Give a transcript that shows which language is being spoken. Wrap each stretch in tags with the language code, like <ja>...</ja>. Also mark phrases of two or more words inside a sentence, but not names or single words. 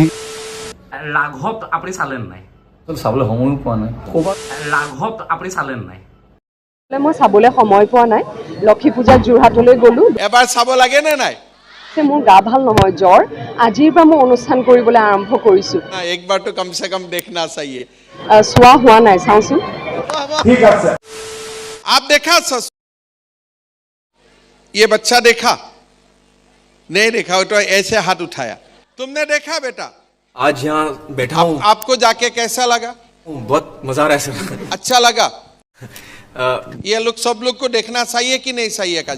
<as>লাঘৱ আপুনি চালে নাই? চাবলৈ সময়ো পোৱা নাই। লাঘৱ আপুনি চালে নাই? মই চাবলৈ সময় পোৱা নাই। লক্ষী পূজাত যোৰহাটলৈ গ'লো। এবাৰ চাব লাগে নে নাই? মোৰ গা ভাল নহয়, জ্বৰ। আজিৰ পৰা মই অনুষ্ঠান কৰিবলৈ আৰম্ভ কৰিছোঁ।</as> <hi>एक बार तो कम से कम देखना चाहिए।</hi> <as>চোৱা হোৱা নাই, চাওঁচোন। ঠিক আছে।</as> <hi>आप देखा ये बच्चा देखा नहीं देखा? तो ऐसे हाथ उठाया। तुमने देखा बेटा? आज यहाँ बैठा हूँ। आपको जाके कैसा लगा? बहुत मजा आ रहा है सर। अच्छा लगा। ये लोग सब लोग को देखना चाहिए कि नहीं चाहिए का?</hi>